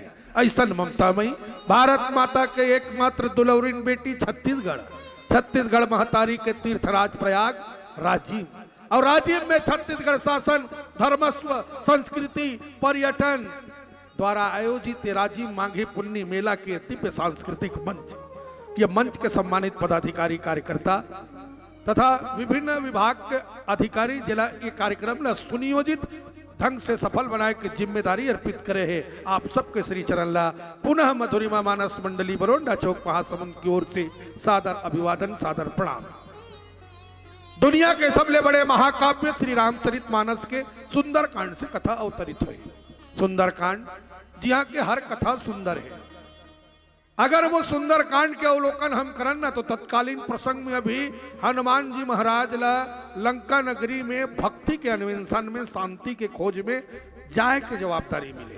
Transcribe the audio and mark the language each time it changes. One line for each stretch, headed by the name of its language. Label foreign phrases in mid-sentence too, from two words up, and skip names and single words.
Chhattisgarhi: ऐसन ममतामयी भारत माता के एकमात्र दुलौरिन बेटी छत्तीसगढ़ महतारी के तीर्थराज प्रयाग राजीव, और राजीव में छत्तीसगढ़ शासन धर्मस्व संस्कृति पर्यटन द्वारा आयोजित राजीव मांझी पुन्नी मेला के दिव्य सांस्कृतिक मंच, ये मंच के सम्मानित पदाधिकारी कार्यकर्ता तथा विभिन्न विभाग के अधिकारी जिला ये कार्यक्रम ला सुनियोजित ढंग से सफल बनाए की जिम्मेदारी अर्पित करे है। आप सबके श्री चरण ला पुनः मधुरिमा मानस मंडली बरोंडा चौक महासमुंद की ओर से सादर अभिवादन सादर प्रणाम। दुनिया के सबले बड़े महाकाव्य श्री रामचरित मानस के सुंदर कांड से कथा अवतरित हुई। सुंदर कांड जहाँ के हर कथा सुंदर है। अगर वो सुंदर कांड के अवलोकन हम करन ना तो तत्कालीन प्रसंग में अभी हनुमान जी महाराज ला लंका नगरी में भक्ति के अन्वेषण में शांति के खोज में जाए के जवाबदारी मिले।